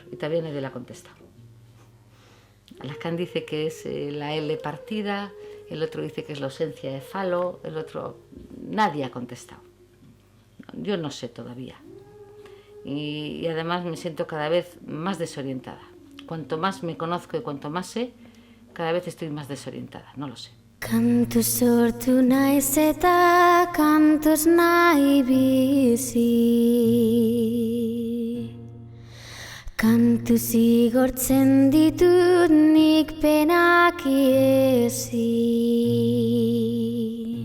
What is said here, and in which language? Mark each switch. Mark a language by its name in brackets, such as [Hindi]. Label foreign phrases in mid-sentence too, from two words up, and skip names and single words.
[Spanish] Y todavía nadie la contesta. Lacan dice que es la L partida, el otro dice que es la ausencia de falo, el otro... Nadie ha contestado. Yo no sé todavía. Y además me siento cada vez más desorientada. Cuanto más me conozco y cuanto más sé, cada vez estoy más desorientada, no lo sé. [Basque] Kantu sortu naiz eta kantuz nahi bizi. Kantu zigortzen ditut nik penak iezi.